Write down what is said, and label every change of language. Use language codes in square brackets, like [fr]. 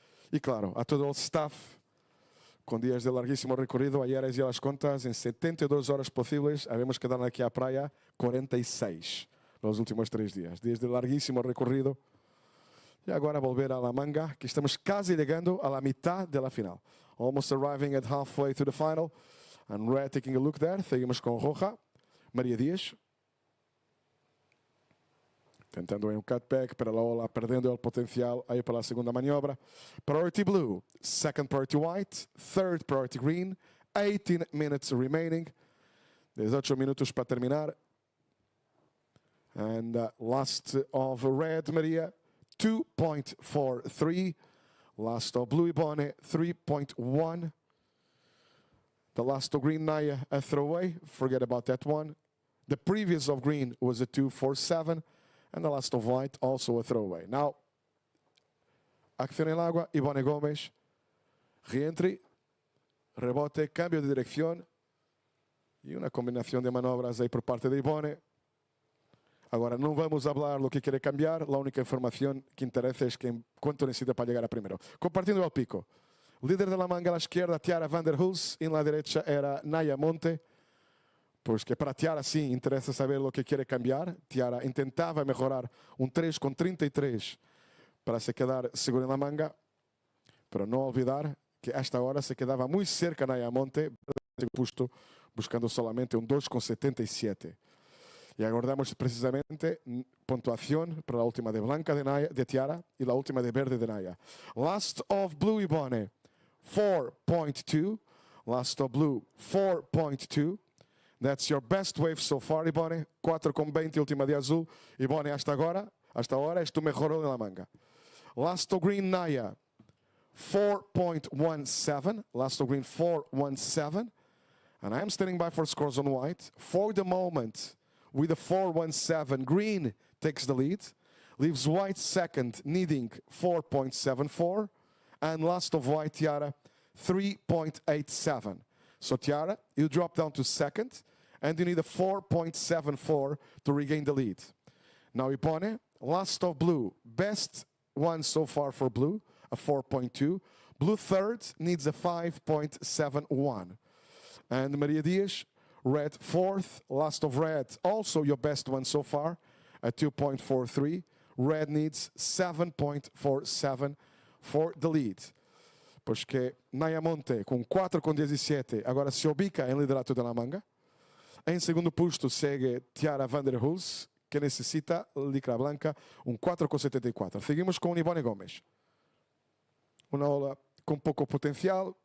[es] Y claro, a todo el staff, con días de larguísimo recorrido, ayer hice las cuentas, en 72 horas posibles, habíamos quedado aquí a playa 46 los últimos 3 días. Días de larguísimo recorrido. Y ahora volver a la manga, que estamos casi llegando a la mitad de la final. [en] Almost arriving at halfway to the final. And red taking a look there. [es] Seguimos con roja. María Díaz. Tentando un cutback, pero la ola perdendo el potencial ahí para la segunda maniobra. [en] Priority blue, second priority white, third priority green, 18 minutes remaining. [es] 18 minutos para terminar. [en] And last of red, Maria, 2.43. Last of blue, Ibone, 3.1. The last of green, Naya, a throwaway. Forget about that one. The previous of green was a 2.47. And the last of white, also a throwaway. [es] Now, acción en el agua, Ibone Gómez, reentry, rebote, cambio de dirección y una combinación de manobras ahí por parte de Ibone. Ahora, no vamos a hablar lo que quiere cambiar, la única información que interesa es cuánto necesita para llegar a primero. Compartiendo el pico. Líder de la manga a la izquierda, Tiara van der Hulst, en la derecha era Naya Monte. Pues que para Tiara sí interesa saber lo que quiere cambiar. Tiara intentaba mejorar un 3.33 para se quedar seguro en la manga. Pero no olvidar que hasta ahora se quedaba muy cerca Naya Monte, puesto buscando solamente un 2.77. Y aguardamos precisamente puntuación para la última de blanca de Tiara y la última de verde de Naya. [en] Last of blue, Ibone, 4.2. Last of blue, 4.2. That's your best wave so far, Ibone. [es] 4.20, última de azul. Ibone, hasta ahora es tu mejor de la manga. [en] Last of green, Naya, 4.17. Last of green, 4.17. And I am standing by for scores on white. For the moment, with a 4.17, green takes the lead. Leaves white second, needing 4.74. And last of white, Tiara, 3.87. So Tiara, you drop down to second, and you need a 4.74 to regain the lead. Now Ibone, last of blue, best one so far for blue, a 4.2. Blue third needs a 5.71. And Maria Dias, red fourth, last of red, also your best one so far, a 2.43. Red needs 7.47 for the lead. [pt] Pois que Naya Monte, com 4.17, agora se ubica em liderato da manga. Em segundo posto segue Tiara van der Hulst, que necessita licra blanca, 4.74. Seguimos com Ibone Gómez. Uma ola com pouco potencial.